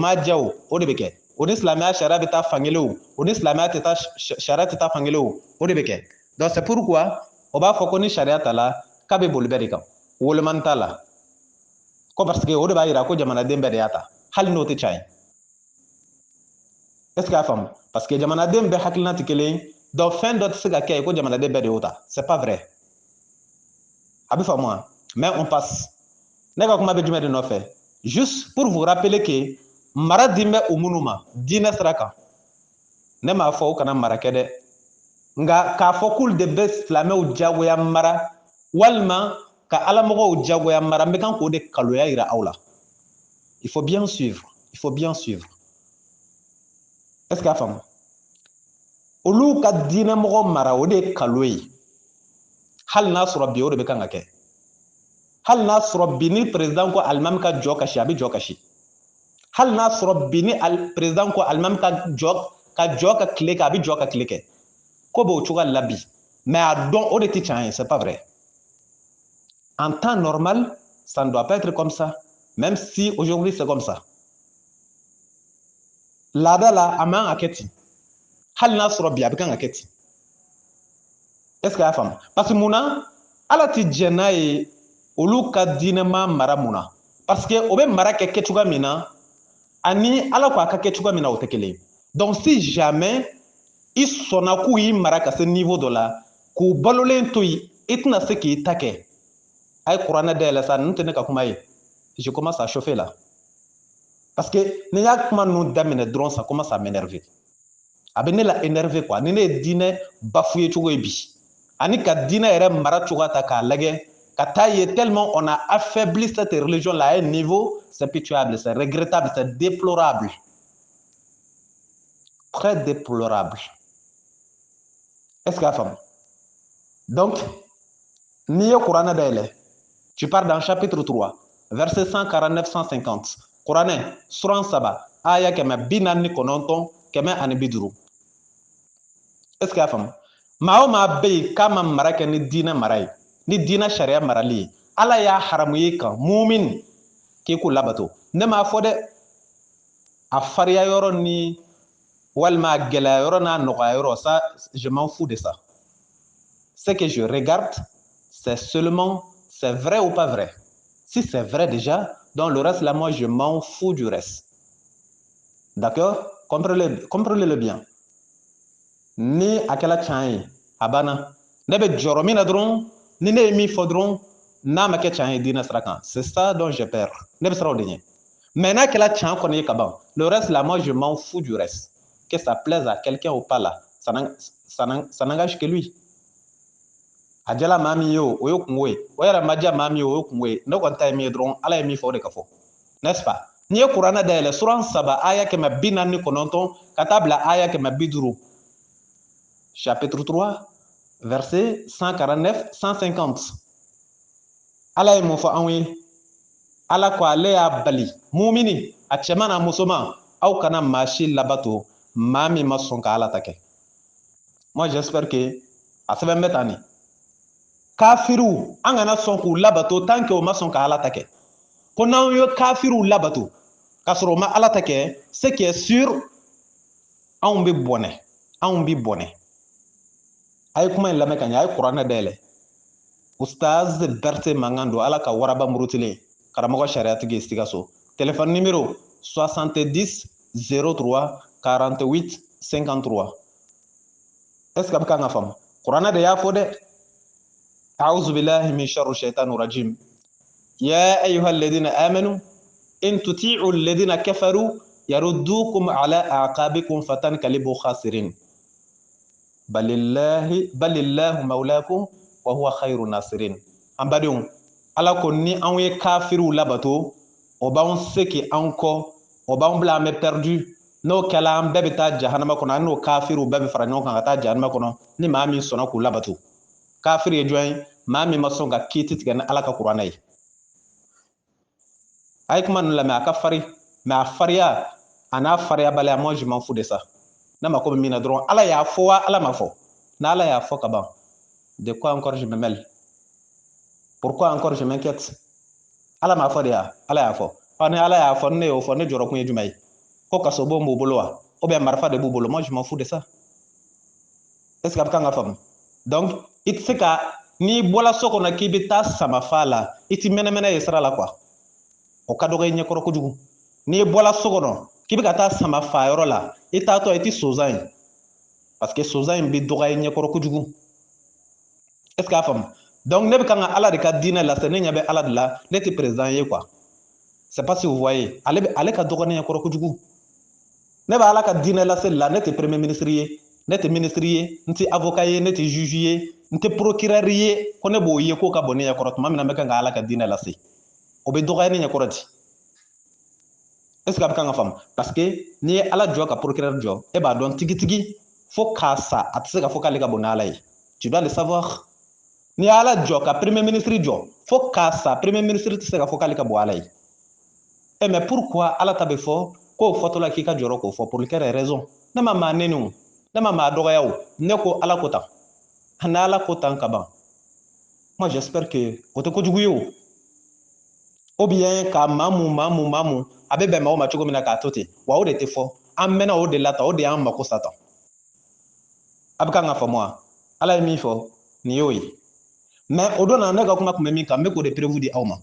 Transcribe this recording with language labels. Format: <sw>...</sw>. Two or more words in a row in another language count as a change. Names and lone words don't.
<bm>m'a diya o de bɛ kɛ o ni silamɛya sariya bɛ taa fankelen o ni silamɛya tɛ taa sariya tɛ taa fankelen o de bɛ kɛ</bm> <fr>donc c'est pourquoi</fr> <bm>o b'a fɔ ko ni sariya ta la k'a bɛ boli bɛɛ de kan wolomani t'a la ko</bm> <fr>parce que</fr> <bm>o de b'a yira ko jamanaden bɛɛ de y'a ta hali n'o tɛ tiɲɛ ye</bm> <fr>est ce que</fr> <bm>y'a faamu</bm> <fr>parce que</fr> <bm>jamanaden bɛɛ hakilina tɛ kelen ye donc fɛn dɔ tɛ se ka kɛ yen ko jamanaden bɛɛ de y'o ta</bm> <fr>c'est pas vrai</fr> <bm>a bɛ faamu wa</bm> <fr>mais on passe</fr> <bm>ne ka kuma bɛ jumɛn de nɔfɛ</bm> <fr>juste pour vous rappeler que</fr> <bm>mara di bɛ o minnu ma diinɛ sira kan ne m'a fɔ o kana mara kɛ dɛ nka k'a fɔ k'olu de bɛ silamɛw jagoya mara walima ka alamɔgɔw jagoya mara n bɛ kan k'o de kaloya yira aw la</bm> <fr>il faut bien suivre est-ce que</fr> <bm>a faamu olu ka diinɛmɔgɔ mara o de ye kalo ye hali n'a sɔrɔ bi o de bɛ kan ka kɛ hali n'a sɔrɔ bi ni président ko alimami ka jɔ kasi a bɛ jɔ kasi hali n'a sɔrɔ bi ni président ko alimami ka jɔ ka tile kɛ a bɛ jɔ ka tile kɛ ko b'o cogoya la bi mais a dɔn o de tɛ tiɲɛ ye</bm> <fr>c'est pas vrai en temps normal ça ne doit pas être comme ça même si aujourd'hui c'est comme ça</fr> <bm>laada la a man ka kɛ ten hali n'a sɔrɔ bi a bɛ kan ka kɛ ten</bm> <fr>est ce que</fr> <bm>a y'a faamu</bm> <fr>parce que</fr> <bm>mun na ala ti jɛn n'a ye olu ka diinɛma mara mun na</bm> <fr>parce que</fr> <bm>o bɛ mara kɛ kɛcogoya min na ani ala ko a ka kɛ cogoya min na o tɛ kelen ye</bm> <fr>donc si jamais</fr> <bm>i sɔnna k'u y'i mara ka se niveau dɔ la k'u balolen to yen i tɛna se k'i ta kɛ a ye kuranɛ dayɛlɛ sa ninnu tɛ ne ka kuma ye</bm> <fr>je commence à chauffer là parce que</fr> <bm>ni y'a kuma ninnu daminɛ dɔrɔn</bm> <fr>ça commence à m'énerver</fr> <bm>a bɛ ne la énerver quoi ni ne ye diinɛ bafoué cogo ye bi ani ka diinɛ yɛrɛ mara cogoya ta k'a lajɛ ka taa ye</bm> <fr>tellement on a affaibli cette religion là à un niveau c'est pitoyable c'est regrettable c'est déplorable très déplorable est-ce que</fr> <bm>a faamu donc n'i ye kuranɛ dayɛlɛ</bm> <fr>tu pars dans chapitre 3 verset 149-150</fr> <bm>kuranɛ suran 3 aya 49 50</bm> <fr>est-ce que</fr> <bm>a faamu maa o maa bɛ yen k'a ma mara kɛ ni diinɛ mara ye ni diinɛ sariya marali ye ala y'a haramu ye kan mumin k'i k'o labato ne m'a fɔ dɛ a fariya yɔrɔ ni walima a gɛlɛya yɔrɔ n'a nɔgɔya yɔrɔ</bm> <fr>ça je m'en fous de ça ce que je regarde c'est seulement c'est vrai ou pas vrai si c'est vrai déjà donc le reste là moi je m'en fous du reste d'accord comprenez-le bien</fr> <bm>ni a kɛla tiɲɛ ye a banna ne bɛ jɔrɔ min na dɔrɔn ni ne ye min fɔ dɔrɔn n'a ma kɛ tiɲɛ ye diinɛ sira kan</bm> <fr>c'est ça dont j'ai peur</fr> <bm>ne bɛ siran o de ɲɛ mais n'a kɛla tiɲɛ kɔni ye ka ban</bm> <fr>le reste là moi je m'en fous du reste que ça plaise à quelqu'un ou pas là ça n'engage que lui</fr> <bm>a jala maa min ye o ye kungo ye o yɛrɛ ma diya maa min ye o ye kungo ye ne kɔni ta ye min ye dɔrɔn ala ye min fɔ o de ka fɔ</bm> <fr>n'est-ce pas</fr> <bm>n'i ye kuranɛ dayɛlɛ suran 3 aya 149 ka taa bila aya 150</bm> <fr>chapitre 3 verset 149-150</fr> <bm>ala ye mun fɔ anw ye ala ko ale y'a bali mumini a cɛman n'a musoman aw kana maa si labato maa min ma sɔn ka ala ta kɛ</bm> <fr>moi j'espère que</fr> <bm>a sɛbɛn bɛ tan nin kafiriw an kana sɔn k'u labato</bm> <fr>tant que</fr> <bm>o ma sɔn ka ala ta kɛ ko n'anw ye kafiriw labato k'a sɔrɔ o ma ala ta kɛ</bm> <fr>ce qui est sûr</fr> <bm>anw bɛ bɔnɛ a ye kuma in lamɛn ka ɲɛ a ye kuranɛ dayɛlɛ ustaz berete mankan don ala ka waraba murutilen karamɔgɔ sariyatigi ye sikaso</bm> <fr>téléphone numéro</fr> <bm>70 03 48 53</bm> <fr>est ce que</fr> <bm>a bɛ kan ka faamu kuranɛ de y'a fɔ dɛ</bm> <ar>أعوذ بالله من شر الشيطان الرجيم يا أيها الذين آمنوا إن تطيعوا الذين كفروا يردوكم على أعقابكم فتنقلبوا خاسرين بل الله مولاكم وهو خير الناصرين</ar> <bm>an badenw ala ko ni anw ye kafiriw labato o b'anw seki anw kɔ o b'anw bila an bɛ perdu n'o kɛla an bɛɛ bɛ taa jahanama kɔnɔ an n'o kafiriw bɛɛ bɛ fara ɲɔgɔn kan ka taa jahanama kɔnɔ ni maa min sɔnna k'u labato kafiri ye jɔn ye maa min ma sɔn ka kiiti tigɛ ni ala ka kuranɛ ye a ye kuma ninnu lamɛn a ka fari mais a fariya a n'a fariyabaliya</bm> <fr>moi je m'en fous de ça</fr> <bm>ne mako bɛ min na dɔrɔn ala y'a fɔ wa ala ma fɔ n'ala y'a fɔ ka ban</bm> <fr>de quoi encore je me mêle pourquoi encore je m'inquiète</fr> <bm>ala m'a fɔ de ya ala y'a fɔ ni ala y'a fɔ ni ne y'o fɔ ne jɔrɔ kun ye jumɛn ye ko kasobon b'u bolo wa</bm> <fr>ou bien</fr> <bm>marifa de b'u bolo</bm> <fr>moi je m'en fous de ça est ce que</fr> <bm>a bɛ kan ka faamu donc i tɛ se ka n'i bɔla so kɔnɔ k'i bɛ taa samafa la i tɛ mɛnɛmɛnɛ ye sira la quoi o ka dɔgɔ i ɲɛkɔrɔ kojugu n'i bɔla so kɔnɔ k'i bɛ ka taa samafa yɔrɔ la i taatɔ i tɛ sonsan ye</bm> <fr>parce que</fr> <bm>sonsan in bɛ dɔgɔya i ɲɛkɔrɔ kojugu</bm> <fr>est ce que</fr> <bm>a faamu Donc ne bɛ kan ka Ala de ka diinɛ lase ne ɲɛ bɛ Ala de la ne tɛ président ye quoi.</bm> <fr>C'est pas si vous voyez</fr> <bm>ale ka dɔgɔ ne ɲɛ kɔrɔ kojugu. Ne bɛ Ala ka diinɛ lase la ne tɛ</bm> <fr>premier ministre</fr> <bm>ye ne tɛ ministre ye n tɛ avocat ye ne tɛ juge ye n tɛ procureur ye ko ne b'o ye k'o ka bɔ ne ɲɛ kɔrɔ tuma min na n bɛ kan ka Ala ka diinɛ lase o bɛ dɔgɔya ne ɲɛ kɔrɔ di.</bm> <fr>Est ce que</fr> <bm>a bɛ kan ka faamu</bm> <fr>parce que</fr> <bm>n'i ye Ala jɔ ka procureur jɔ e b'a dɔn tigitigi fo k'a sa a tɛ se ka fɔ k'ale ka bon n'Ala ye.</bm> <fr>Tu dois le savoir.</fr> <bm>N'i ye Ala jɔ ka</bm> <fr>premier ministre</fr> <bm>jɔ fo k'a sa</bm> <fr>premier ministre</fr> <bm>tɛ se ka fɔ k'ale ka bon Ala ye.</bm> <fr>Mais pourquoi</fr> <bm>Ala ta bɛ fɔ k'o fɔtɔla k'i ka jɔrɔ k'o fɔ</bm> <fr>pour quelle raison?</fr> <bm>Ne ma maa neni o ne ma maa dɔgɔya o ne ko Ala ko tan ni Ala ko tan ka ban.</bm> <fr>Moi j'espère que</fr> <bm>o tɛ kojugu ye o.</bm> <fr>Ou bien</fr> <bm>ka maa mun a bɛ bɛn maaw ma cogo min na k'a to ten wa o de tɛ fɔ an mɛnna o de la tan o de y'an mako sa tan. A bɛ kan ka faamu wa? Ala ye min fɔ nin y'o ye. Mais o don na ne ka kuma tun bɛ min kan n bɛ k'o de prévu di aw ma.</bm>